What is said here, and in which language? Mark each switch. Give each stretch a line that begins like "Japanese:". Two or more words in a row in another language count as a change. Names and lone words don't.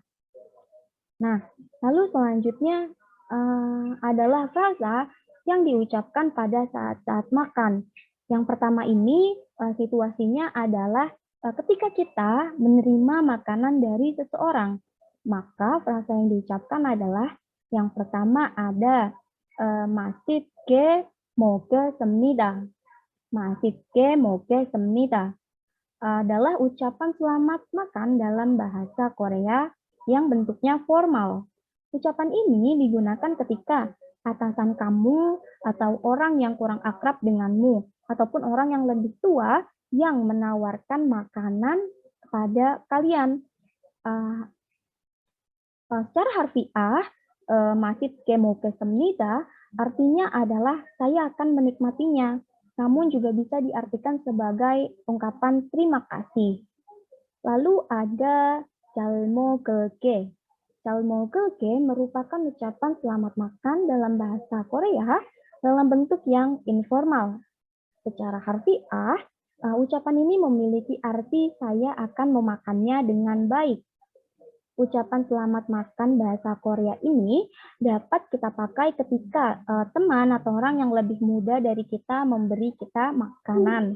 Indonesian: Nah, lalu selanjutnya adalah frasa yang diucapkan pada saat-saat makan. Yang pertama ini situasinya adalah ketika kita menerima makanan dari seseorang. Maka frasa yang diucapkan adalah yang pertama ada
Korean: 맛있게 먹겠습니다. 맛있게 먹겠습니다.
Indonesian: Adalah ucapan selamat makan dalam bahasa Korea yang bentuknya formal. Ucapan ini digunakan ketika atasan kamu atau orang yang kurang akrab denganmu ataupun orang yang lebih tua yang menawarkan makanan kepada kalian. Secara harfiah,
Korean: 맛있게 먹겠습니다
Indonesian: artinya adalah saya akan menikmatinya. Namun juga bisa diartikan sebagai ungkapan terima kasih. Lalu ada
Korean: 잘 먹을게. 잘 먹을게
Indonesian: merupakan ucapan selamat makan dalam bahasa Korea dalam bentuk yang informal. Secara harfiah, ucapan ini memiliki arti saya akan memakannya dengan baik. Ucapan selamat makan bahasa Korea ini dapat kita pakai ketika teman atau orang yang lebih muda dari kita memberi kita makanan.